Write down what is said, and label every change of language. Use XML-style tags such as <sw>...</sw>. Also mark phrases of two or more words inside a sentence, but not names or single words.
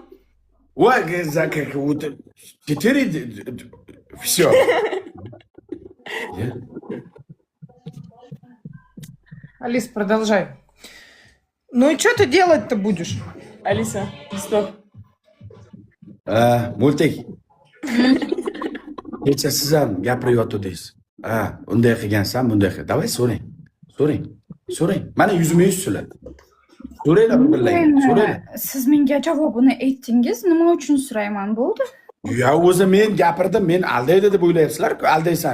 <ru>Ой, за как вот 4, все. Алис, продолжай. Ну и что ты делать-то будешь? Алиса, стоп. Мультик.</ru> <uz>Kecha siz ham gapiryotdingiz. Unday qilgansan, bunday qil. Davay so'rang. Mana yuzma yuz sizlar. So'ranglar billahi, so'ranglar. Siz menga javobini aytdingiz, nima uchun so'rayman, bo'ldi? Ya o'zi men gapirdim, men aldaydi deb o'ylayapsizlar-ku, aldaysan.</uz>